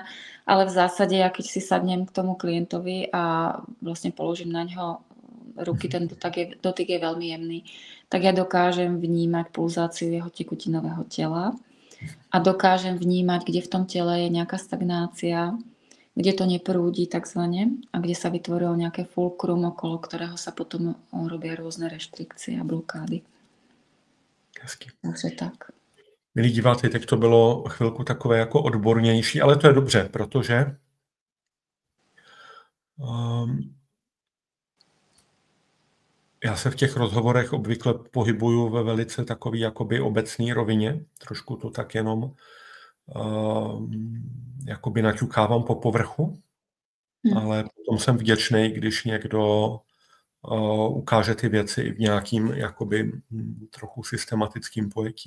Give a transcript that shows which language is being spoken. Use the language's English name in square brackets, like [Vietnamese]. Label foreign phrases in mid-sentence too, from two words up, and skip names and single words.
[Slovak] Ale v zásade, ja keď si sadnem k tomu klientovi a vlastne položím na ňo ruky, ten dotyk je veľmi jemný, tak ja dokážem vnímať pulzáciu jeho tekutinového tela a dokážem vnímať, kde v tom tele je nejaká stagnácia, kde to neprúdi takzvané a kde sa vytvorilo nejaké fulcrum, okolo ktorého sa potom robia rôzne reštrikcie a blokády. [Czech] Hezky. Takže tak. Milí diváci, teď to bylo chvilku takové jako odbornější, ale to je dobře, protože já se v těch rozhovorech obvykle pohybuju ve velice takový jakoby obecný rovině, trošku to tak jenom jakoby naťukávám po povrchu, ale potom jsem vděčný, když někdo ukáže ty věci i v nějakým jakoby trochu systematickým pojetí.